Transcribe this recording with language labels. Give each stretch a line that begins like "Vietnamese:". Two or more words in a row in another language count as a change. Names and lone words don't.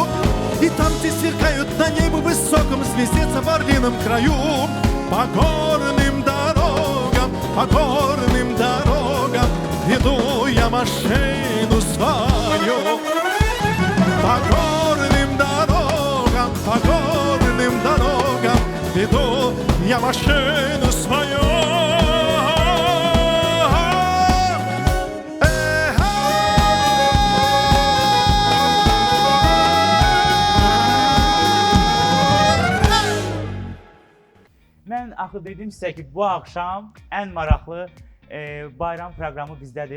Russian: И там, где сверкают на небе высоком звездеца в орлином краю, по горным дорогам веду я машину свою. По горным дорогам веду я машину свою.
Azerbaijani: Mən axı dedim sizə ki, bu axşam ən maraqlı bayram proqramı bizdədir.